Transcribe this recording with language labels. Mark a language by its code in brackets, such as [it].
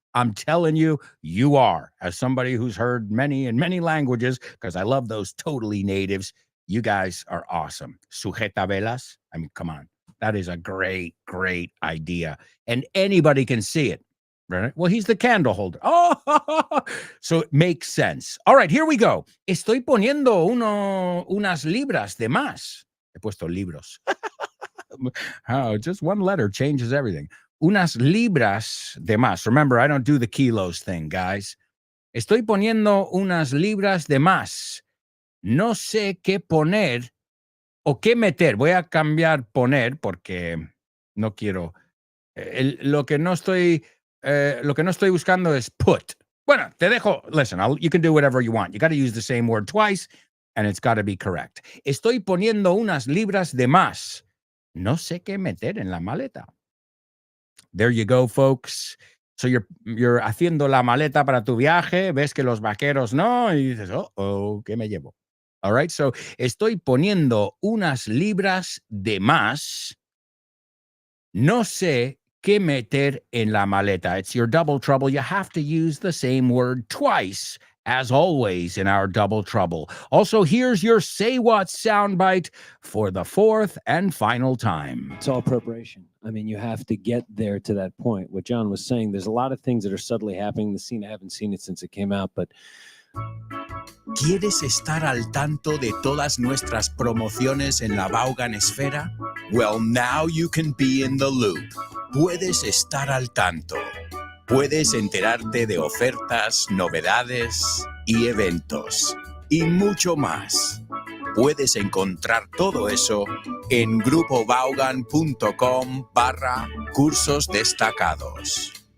[en] I'm telling you, you are. As somebody who's heard many and many languages, because I love those totally natives, you guys are awesome. [es] Sujeta velas. [en] I mean, come on. That is a great, great idea. And anybody can see it, right? Well, he's the candle holder. Oh, so it makes sense. All right, here we go. [es] Estoy poniendo unas libras de más. He puesto libros. [en] Oh, just one letter changes everything. Unas libras de más. Remember, I don't do the kilos thing, guys. [es] Estoy poniendo unas libras de más. No sé qué poner o qué meter. Voy a cambiar poner porque no quiero. Lo que no estoy buscando es put. Bueno, te dejo. [en] Listen, you can do whatever you want. You got to use the same word twice, and it's got to be correct. [es] Estoy poniendo unas libras de más. No sé qué meter en la maleta. [en] There you go, folks. So you're [es] haciendo la maleta para tu viaje, ves que los vaqueros no, y dices, oh, ¿qué me llevo? [en] All right, so [es] estoy poniendo unas libras de más. No sé qué meter en la maleta. [en] It's your double trouble. You have to use the same word twice, as always in our double trouble. Also, here's your Say What soundbite for the fourth and final time. It's all preparation. I mean, you have to get there to that point. What John was saying, there's a lot of things that are subtly happening. The scene, I haven't seen it since it came out, but [es] ¿Quieres estar al tanto de todas nuestras promociones en la Vaughan Esfera? [en] Well, now you can be in the loop. [es] Puedes estar al tanto. Puedes enterarte de ofertas, novedades y eventos. Y mucho más. Puedes encontrar todo eso en grupovaughan.com/cursos destacados.